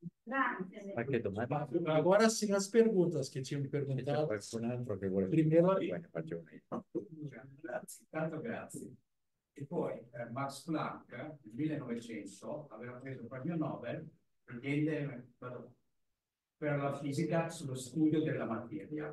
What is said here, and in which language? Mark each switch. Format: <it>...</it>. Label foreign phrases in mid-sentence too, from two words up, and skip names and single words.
<it>Grazie. Qualche domanda?</it> <pt>Agora sim, as perguntas que tinham me</pt> <it>C'è</it> <pt>perguntado.</pt> <it>qualcun altro che vuole...</it> <pt>Primeiro-</pt> <it>Poi ne faccio una io. Grazie, tanto grazie. E poi Max Planck nel 1900 aveva preso il premio Nobel per la fisica sullo studio della materia.</it>